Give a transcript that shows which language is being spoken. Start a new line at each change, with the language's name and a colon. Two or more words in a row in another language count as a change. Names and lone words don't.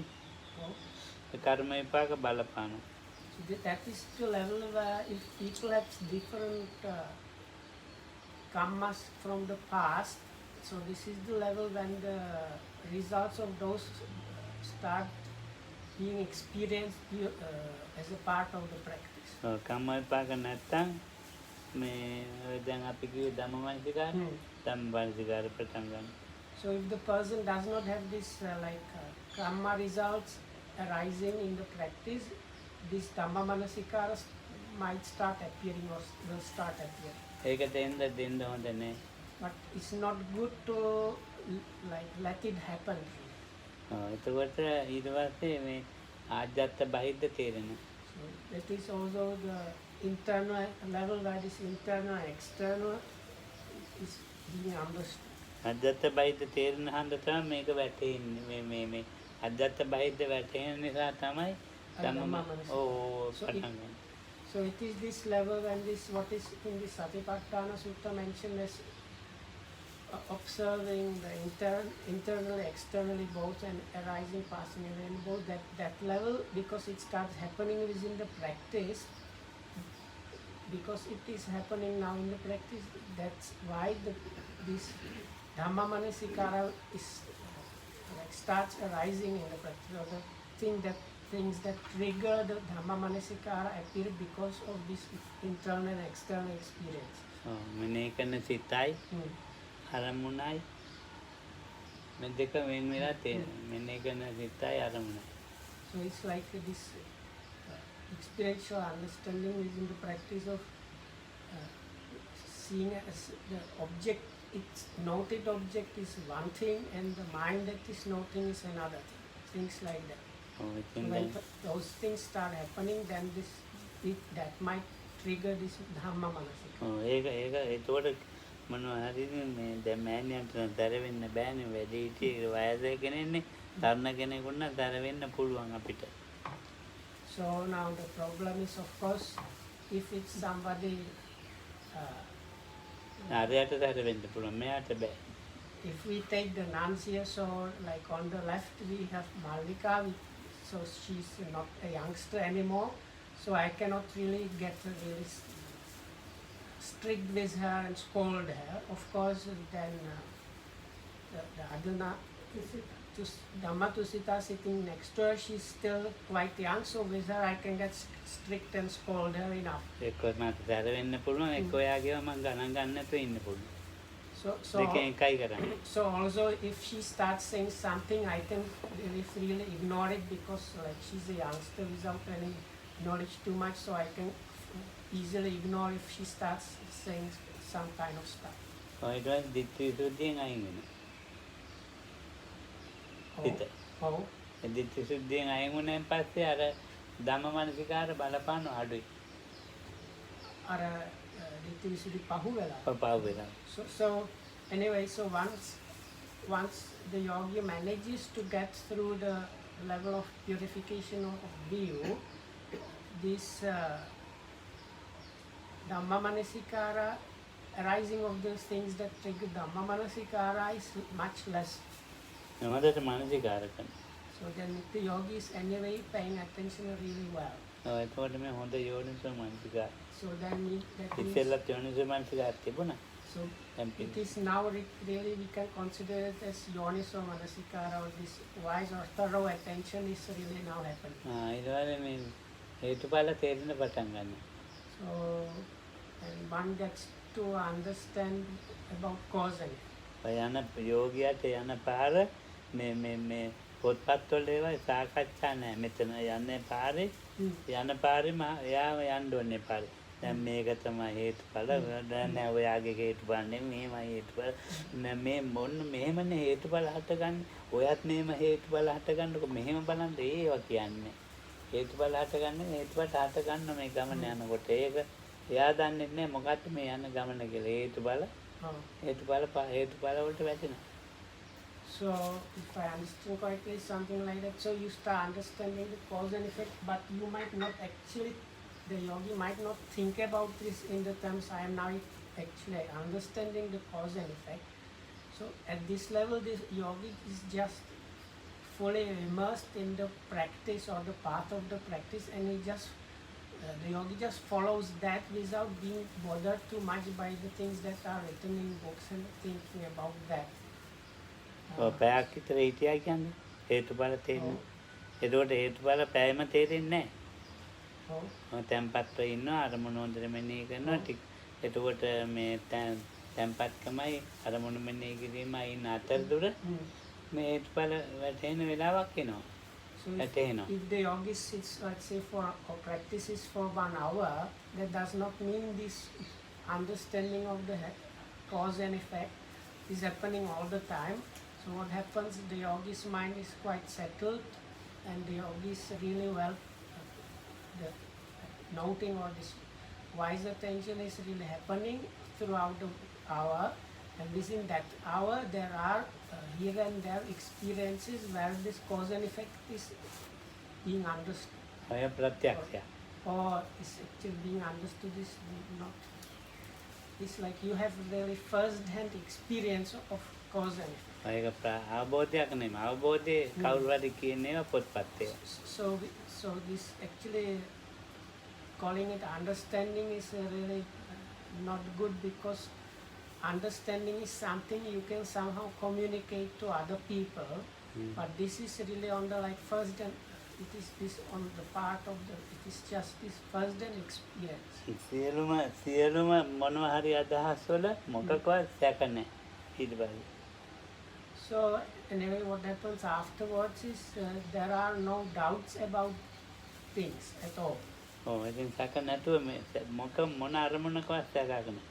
English: So,
Sinhala: කර්ම විපාක බලපානවා
English: that is the level where if people have different karmas from the past, so this is the level when the results of those start being experienced as a part of the practice.
Sinhala: කර්ම විපාක නැත්තම් මේ දැන් අපි කිව්වේ ධම්ම මනසිකාර ධම්ම මනසිකාර පටන් ගන්න
English: So if the person does not have this karma results arising in the practice, this Dhamma Manasikara might start appearing or will start appearing.
Sinhala: ඒකට එන්න දෙන්න හොඳ නෑ
English: But it's not good to like let it happen.
Sinhala: එතකොට ඊට පස්සේ මේ ආජ්ජත්ත බහිද්ද තේරෙනවා
English: So that is also the internal level where this internal and external is being understood.
Sinhala: අජ්ජත්ත බහිද්ද තේරෙන හන්ද තමයි මේක වැටෙන්නේ මේ අජ්ජත්ත බහිද්ද වැටෙන නිසා තමයි ධම්ම
English: So so it is this level when this what is in the Satipatthana Sutta mentioned as observing the internally, externally both and arising, passing away and both that level, because it starts happening within the practice, because it is happening now in the practice, that's why this Dhamma Manasikara is like starts arising in the practice, or the things that trigger the Dhamma Manasikara appear because of this internal and external experience.
Sinhala: මෙනෙහි කරන සිතයි අරමුණයි මේ දෙක වෙන වෙලා තියෙනවා මෙනෙහි කරන සිතයි අරමුණයි
English: So it's like this experiential understanding within the practice of seeing as the object, its noted object is one thing and the mind that is noting is another thing. Things like that.
Sinhala: ඉතින්
English: When those things start happening, then that might trigger this Dhamma Manasika.
Sinhala: ඒක එතකොට මොනවා හරිද මේ දැන් මෑණියන්ට දර වෙන්න බෑනේ වැඩි හිටිය වයසක කෙනෙන්නේ තරුණ කෙනෙකුට නම් දර වෙන්න පුළුවන් අපිට
English: So now the problem is, of course, if it's somebody
Sinhala: ආරයට දර වෙන්න පුළුවන් මෙයාට බෑ
English: if we take the nuns here, so like on the left we have Malvika, so she's not a youngster anymore, so I cannot really get really strict with her and scold her. Of course, then the Aduna Dhammatusita sitting next to her, she's still quite young, so with her I can get strict and scold her enough.
Sinhala: එක්ක මට දර වෙන්න පුළුවන් එක්ක ඔයාගේව මම ගණන් ගන්න නැතුව ඉන්න පුළුවන්
English: So
Sinhala: දෙකෙන් එකයි කරන්නේ.
English: so also if she starts saying something, I can really freely ignore it because like she's a youngster without any knowledge too much, so I can easily ignore if she starts saying some kind of stuff.
Sinhala: ඊට පස්සේ ditthi visuddhiයෙන් අයින් වෙනවා. හිත.
English: Oh,
Sinhala: ඒ ditthi visuddhiයෙන් අයින් වුණාන් පස්සේ අර ධම්ම මනසිකාර බලපාන අඩුයි. අර ditthi visuddhi පහු වෙලා. පපාව වෙලා.
English: So anyway, so once the yogi manages to get through the level of purification of view, this Dhamma Manasikara, arising of those things that trigger Dhamma Manasikara is much less.
Sinhala: හොඳට මනසිකාර කරනවා.
English: So then the yogi is anyway paying attention really well.
Sinhala: එතකොට මේ හොඳ යෝනිසෝ මනසිකාර.
English: So that means
Sinhala: ඉස්සෙල්ලත් යෝනිසෝ මනසිකාර තිබුණා.
English: so it is now really we can consider it as yoniso manasikara, or this wise or thorough attention is really now happening.
Sinhala: ඊට පස්සේ මේ හේතුඵල තේරෙන්න පටන් ගන්නවා.
English: So and one gets to understand about cause and
Sinhala: යන යෝගියට යන පාර මේ පොත්පත්වල ඒවා සාකච්ඡා නැහැ. මෙතන යන්නේ පාරේ යන පාරේ එයාම යන්න ඕනේ පාරේ. දැන් මේක තමයි හේතුඵල. දැන් නෑ ඔයාගේ හේතුඵල නෙමෙයි මේමයි හේතුඵල. මේ මොන්න මෙහෙමනේ හේතුඵල හටගන්නේ. ඔයත් මේම හේතුඵල හටගන්නකො මෙහෙම බලන්න ඒවා කියන්නේ. හේතුඵල හටගන්නේ හේතුඵල හටගන්න මේ ගමන යනකොට. ඒක එයා දන්නේ නැහැ මොකක්ද මේ යන ගමන කියලා. හේතුඵල හේතුඵල වලට වැටෙනවා.
English: so if I understand correctly, something like that. So you start understanding the cause and effect, but you might not actually, the yogi might not think about this in the terms I am now actually understanding the cause and effect. So at this level, this yogi is just fully immersed in the practice or the path of the practice, and he just the yogi just follows that without being bothered too much by the things that are written in books and thinking about that.
Sinhala: පැයක් විතර හිටියා කියන්නේ හේතුඵල තේරෙන්නේ. ඒකට හේතුඵල පැයම තේරෙන්නේ
English: Oh,
Sinhala: නැහැ. තැම්පත්ව ඉන්නවා අරමුණු හොඳට මෙනෙහි කරනවා ටික. එතකොට මේ තැම්පත්කමයි අරමුණු මෙනෙහි කිරීමයි ඉන්න අතරතුර මේ හේතුඵල වැටෙන වෙලාවක් එනවා.
English: so
Sinhala: වැටෙනවා.
English: if the yogi sits, let's say, for or practices for 1 hour, that does not mean this understanding of the cause and effect is happening all the time. So what happens, the yogi's mind is quite settled, and the yogi is really well the noting, or this wise attention is really happening throughout the hour, and within that hour there are here and there experiences where this cause and effect is being understood,
Sinhala: ඔය ප්‍රත්‍යක්ෂය.
English: or is actually being understood is not. It's like you have really first-hand experience of cause and effect.
Sinhala: ඒක අවබෝධයක් නෙමෙයි. අවබෝධයේ කවුරු හරි කියනේවා පොත්පත් ඒවා.
English: So this actually calling it understanding is really not good, because understanding is something you can somehow communicate to other people, but this is really on the like first and it is this on the part of the, it is just this first and experience.
Sinhala: සියලුම මොනවා හරි අදහස් වල මොකකවත් සැක නැහැ. ඊට පස්සේ
English: So anyway, what happens afterwards is there are no doubts about things at all.
Sinhala: ඉතින් සැක නැතුව මොන අරමුණකවත් සැකක් නැහැ.